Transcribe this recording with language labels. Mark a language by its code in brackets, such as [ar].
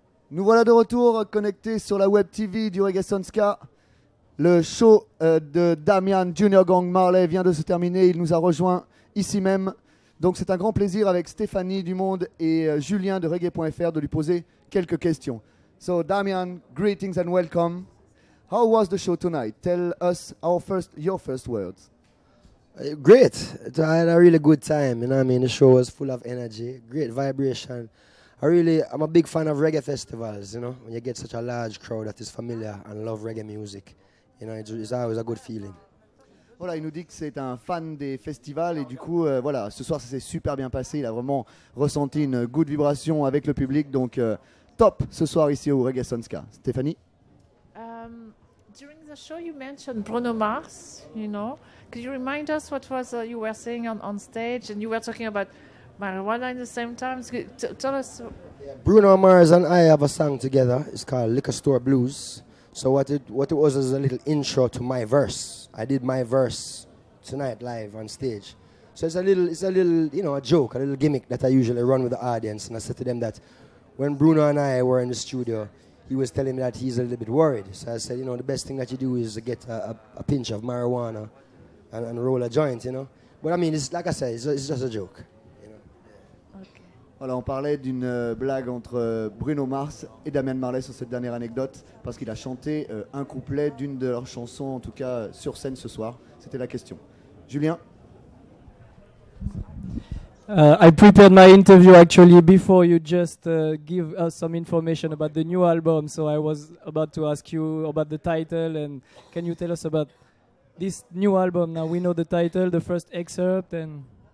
[fr] Nous voilà de retour connectés sur la Web TV du Reggae Sun Ska. Le show de Damian, Junior Gong, Marley vient de se terminer. Il nous a rejoint ici même. Donc c'est un grand plaisir avec Stéphanie du Monde et Julien de Reggae.fr de lui poser quelques questions. [en] So Damian, greetings and welcome. How was the show tonight? Tell us your first words. Great. I had a really good time. You know what I mean? The show was full of energy, great vibration. I'm a big fan of reggae festivals, you know, when you get such a large crowd that is familiar and love reggae music. You know, it's always a good feeling. [fr] Voilà, il nous dit que c'est un fan des festivals et du coup, voilà, ce soir ça s'est super bien passé. Il a vraiment ressenti une [en] good vibration [fr] avec le public, donc top ce soir ici au Reggae Sun Ska. Stéphanie? [en] During the show, you mentioned Bruno Mars. You know, could you remind us what was you were saying on stage, and you were talking about marijuana at the same time? So tell us. Yeah, Bruno Mars and I have a song together. It's called Liquor Store Blues. So what it was is a little intro to my verse. I did my verse tonight live on stage. So it's a little, you know, a joke, a little gimmick that I usually run with the audience. And I said to them that when Bruno and I were in the studio, he was telling me that he's a little bit worried. So I said, you know, the best thing that you do is get a pinch of marijuana and roll a joint, you know. But I mean, it's like I said, it's just a joke. You know? Okay. [fr] Voilà, on parlait d'une blague entre Bruno Mars et Damian Marley sur cette dernière anecdote parce qu'il a chanté un couplet d'une de leurs chansons, en tout cas sur scène ce soir. C'était la question. Julien? [en] I prepared my interview actually before you just give us some information about the new album. So I was about to ask you about the title, and can you tell us about this new album? Now we know the title, the first excerpt, and...